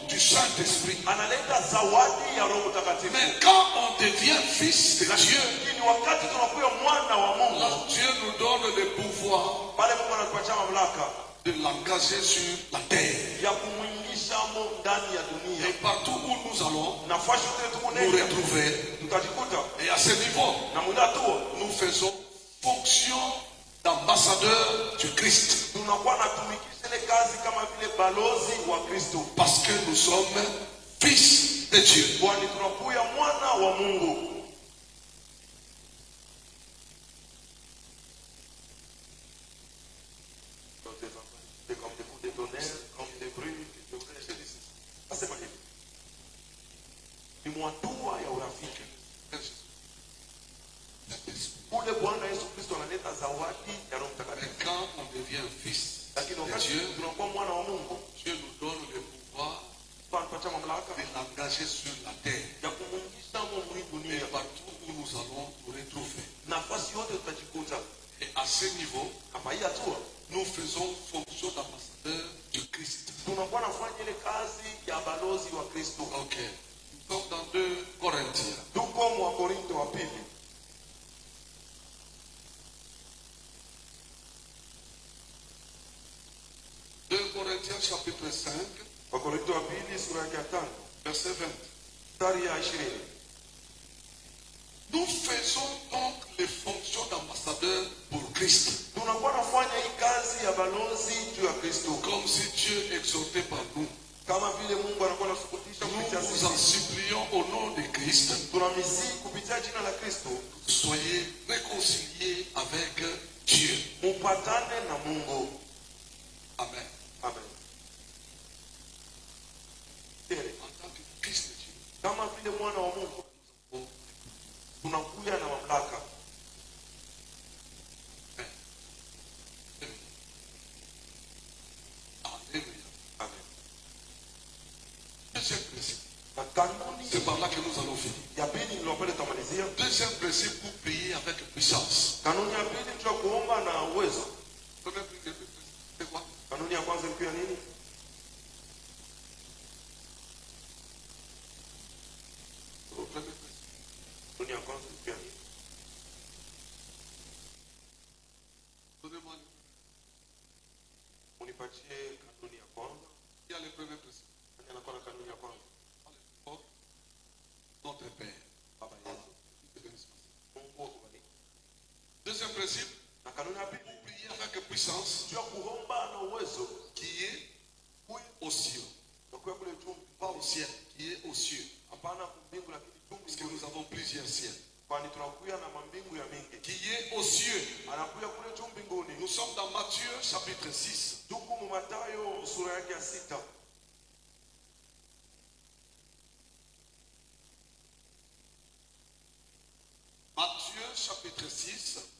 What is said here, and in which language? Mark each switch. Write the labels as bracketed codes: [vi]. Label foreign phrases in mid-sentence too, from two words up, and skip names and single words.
[fr] Saint-Esprit. [sw] Analeta zawadi ya Roho Mtakatifu. [fr] Mais quand on devient fils de Dieu, [sw] ni wakati tunakuwa mwana wa Mungu. [fr] Là, Dieu nous donne le pouvoir [sw] pale Mungu anatupatia mamlaka [fr] de l'engager sur la terre. [sw] Ya kumuingisha ndani ya dunia. [fr] Et partout où nous allons, [sw] nafasi yote [fr] nous retrouver. [sw] tutajikuta. [fr] Et à ce niveau, [sw] na muda tu [fr] nous faisons fonction d'ambassadeur du Christ. [sw] Tunakuwa natumikisha ile kazi kama vile balozi wa Kristo. [fr] Parce que nous sommes fils de Dieu. [sw] Kwani tunakuwa mwana wa Mungu. [fr] Comme des coups de tonnerre, comme des bruits, [sw] asema hivi. Ni mwatua ya urafiki. Ule Bwana Yesu Kristo analeta zawadi ya Roho Mtakatifu. [fr] Quand on devient fils de Dieu, [sw] tunakuwa mwana wa Mungu. [fr] Dieu nous donne le pouvoir de l'engager sur la terre. [sw] Ya kumuingisha mu dunia. [fr] Et partout où nous allons nous retrouver. [sw] Nafasi yote tutajikuta. [fr] Et à ce niveau, [sw] hapa hii hatua [fr] nous faisons fonction d'ambassadeur du Christ. [sw] Tunakuwa nafanya ile kazi ya balozi wa Kristo. [fr] OK. Nous sommes dans 2 Corinthiens. [sw] Tuko mu Korinto wa pili. [fr] 2 Corinthiens chapitre 5. [sw] Wakorintho wa pili sura ya 5 [fr] verset 20. [sw] Mstari ya 20. [fr] Nous faisons donc les fonctions d'ambassadeur pour Christ. [sw] Tunakuwa nafanya hii kazi ya balozi juu ya Kristo. [fr] Comme si Dieu exhortait par nous. [sw] Kama vile Mungu anakuwa anasukutisha kupitia sisi. [fr] Nous vous en supplions au nom de Christ. [sw] Tunamsihi kupitia jina la Kristo. [fr] Soyez réconciliés avec Dieu. [sw] Mupatane na Mungu. Amen. Amen. [fr] En tant que Christ de Dieu. [sw] Kama vile mwana wa Mungu. Tunakuja na mamlaka. Amen. [fr] Deuxième principe. C'est par là que nous allons finir. Deuxième principe pour prier avec puissance. [sw] Kanuni ya pili ni kuomba na uwezo. [fr] C'est quoi? [sw] Kanuni ya kwanza ni nini? Kanuni ya kwanza ni nini? [fr] Donnez-moi. [sw] Unipatie kanuni ya kwanza. [fr] Il y a le premier principe. [sw] Anakuwa na kanuni ya kwanza. [fr] Notre Père. [sw] Baba yetu. Mungu akubariki. [fr] Deuxième principe. [sw] Na kanuni ya pili, [fr] prier avec puissance. [sw] Ndio kuomba na uwezo. [fr] Qui est aux cieux. Pas au ciel, qui est aux cieux. Parce que nous avons plusieurs ciels. Qui est aux cieux. Nous sommes dans Matthieu chapitre 6. Matthieu chapitre 6.